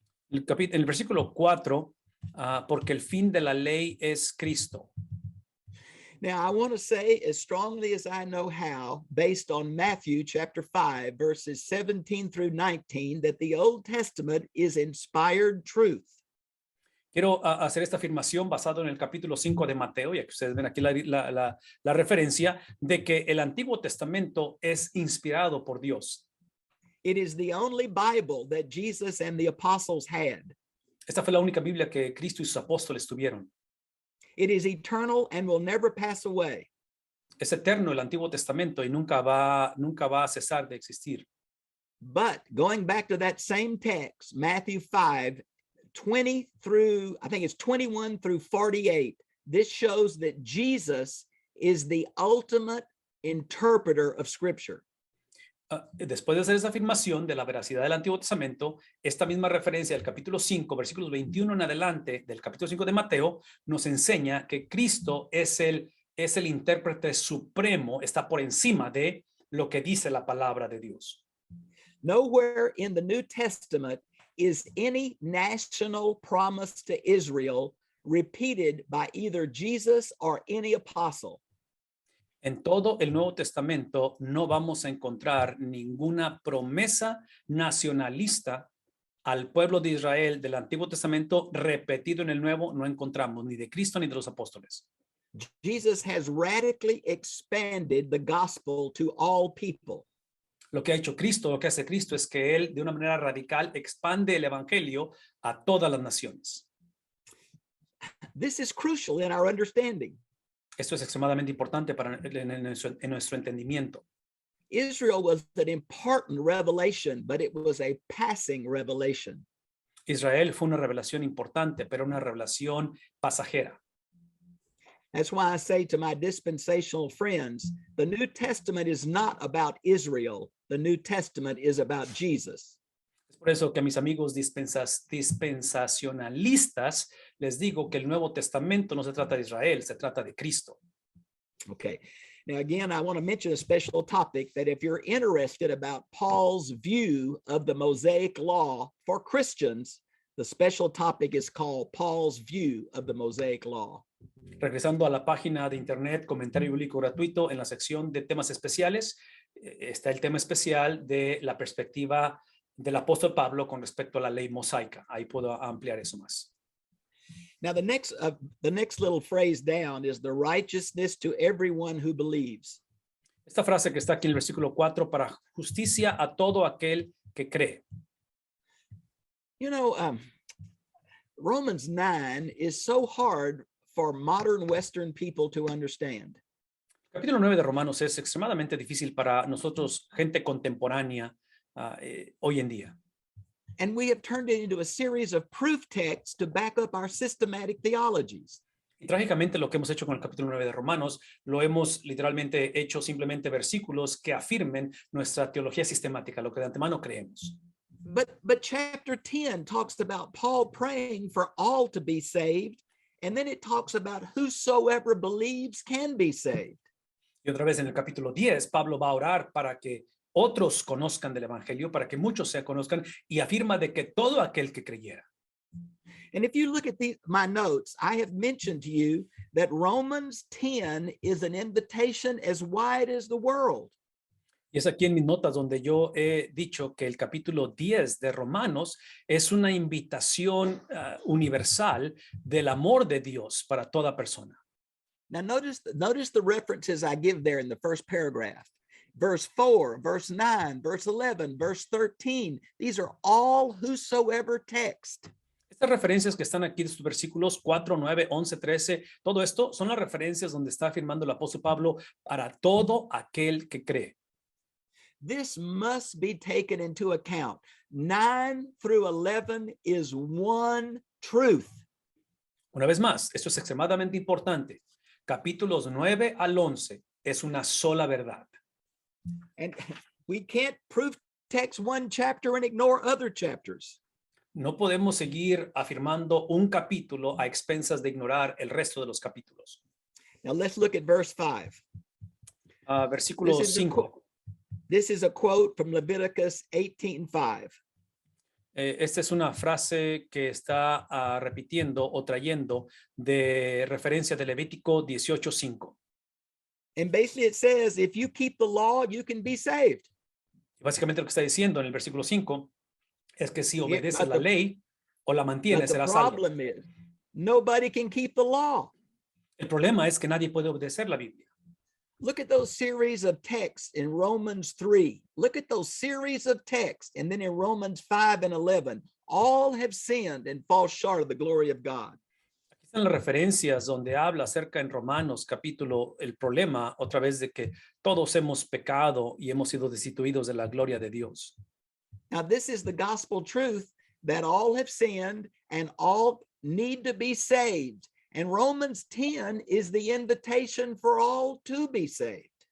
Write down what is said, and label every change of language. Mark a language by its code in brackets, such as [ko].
[es] En el versículo 4, porque el fin de la ley es Cristo. [en] Now, I want to say as strongly as I know how, based on Matthew chapter 5, verses 17 through 19, that the Old Testament is inspired truth. [es] Quiero hacer esta afirmación basado en el capítulo 5 de Mateo, ya que ustedes ven aquí la referencia de que el Antiguo Testamento es inspirado por Dios. [en] It is the only Bible that Jesus and the apostles had. [es] Esta fue la única Biblia que Cristo y sus apóstoles tuvieron. [en] It is eternal and will never pass away. [es] Es eterno el Antiguo Testamento y nunca va a cesar de existir. [en] But going back to that same text, Matthew 5, 20 through, I think it's 21 through 48, this shows that Jesus is the ultimate interpreter of Scripture. [es] Después de hacer esa afirmación de la veracidad del Antiguo Testamento, esta misma referencia del capítulo 5, versículos 21 en adelante del capítulo 5 de Mateo, nos enseña que Cristo es el intérprete supremo, está por encima de lo que dice la palabra de Dios. [en] Nowhere in the New Testament is any national promise to Israel repeated by either Jesus or any apostle. [es] En todo el Nuevo Testamento no vamos a encontrar ninguna promesa nacionalista al pueblo de Israel del Antiguo Testamento repetido en el Nuevo. No encontramos ni de Cristo ni de los apóstoles. [en] Jesus has radically expanded the gospel to all people. [es] Lo que ha hecho Cristo, lo que hace Cristo es que él de una manera radical expande el evangelio a todas las naciones. [en] This is crucial in our understanding. [es] Esto es extremadamente importante en nuestro entendimiento. [en] Israel was an important revelation, but it was a passing revelation. [es] Israel fue una revelación importante, pero una revelación pasajera. [en] That's why I say to my dispensational friends, the New Testament is not about Israel. The New Testament is about Jesus. [es] Es por eso que a mis amigos dispensacionalistas les digo que el Nuevo Testamento no se trata de Israel, se trata de Cristo. [en] Okay. Now, again, I want to mention a special topic that if you're interested about Paul's view of the Mosaic Law for Christians, the special topic is called Paul's View of the Mosaic Law. [es] Regresando a la página de internet, comentario bíblico gratuito, en la sección de temas especiales, está el tema especial de la perspectiva del apóstol Pablo con respecto a la ley mosaica. Ahí puedo ampliar eso más. [en] Now, the next little phrase down is the righteousness to everyone who believes. [es] Esta frase que está aquí en el versículo 4, para justicia a todo aquel que cree. [en] You know, Romans 9 is so hard for modern Western people to understand. [es] El capítulo 9 de Romanos es extremadamente difícil para nosotros, gente contemporánea, hoy en día. [en] And we have turned it into a series of proof texts to back up our systematic theologies. [es] Y trágicamente lo que hemos hecho con el capítulo 9 de Romanos, lo hemos literalmente hecho simplemente versículos que afirmen nuestra teología sistemática, lo que de antemano creemos. [en] But chapter 10 talks about Paul praying for all to be saved, and then it talks about whosoever believes can be saved. [es] Y otra vez en el capítulo 10, Pablo va a orar para que otros conozcan del evangelio, para que muchos se conozcan, y afirma de que todo aquel que creyera. [en] And if you look at my notes, I have mentioned to you that Romans 10 is an invitation as wide as the world. [es] Y es aquí en mis notas donde yo he dicho que el capítulo 10 de Romanos es una invitación universal del amor de Dios para toda persona. [en] Now notice the references I give there in the first paragraph. Verse 4, verse 9, verse 11, verse 13. These are all whosoever text. [es] Estas referencias que están aquí de estos versículos 4, 9, 11, 13, todo esto son las referencias donde está afirmando el apóstol Pablo para todo aquel que cree. [en] this must be taken into account. 9 through 11 is one truth. [es] Una vez más, esto es extremadamente importante. Capítulos 9 al 11 es una sola verdad. [en] And we can't proof text one chapter and ignore other chapters. [es] No podemos seguir afirmando un capítulo a expensas de ignorar el resto de los capítulos. [en] Now let's look at verse 5. [es] Versículo 5. [en] This is a quote from Leviticus 18:5. [es] Esta es una frase que está repitiendo o trayendo de referencia de Levítico 18:5. [en] And basically it says, if you keep the law, you can be saved. [es] Básicamente lo que está diciendo en el versículo 5 es que si [en] Yeah, [es] obedeces [en] but [es] la [en] the- [es] ley o la [en] But [es] mantienes, [en] the [es] serás salvo. [en] problem is, nobody can keep the law. [es] El problema es que nadie puede obedecer la Biblia. [en] Look at those series of texts in Romans 3. Look at those series of texts. And then in Romans 5 and 11, all have sinned and fall short of the glory of God. [es] Aquí están las referencias donde habla acerca en Romanos capítulo el problema otra vez de que todos hemos pecado y hemos sido destituidos de la gloria de Dios. [en] Now, this is the gospel truth that all have sinned and all need to be saved. And Romans 10 is the invitation for all to be saved.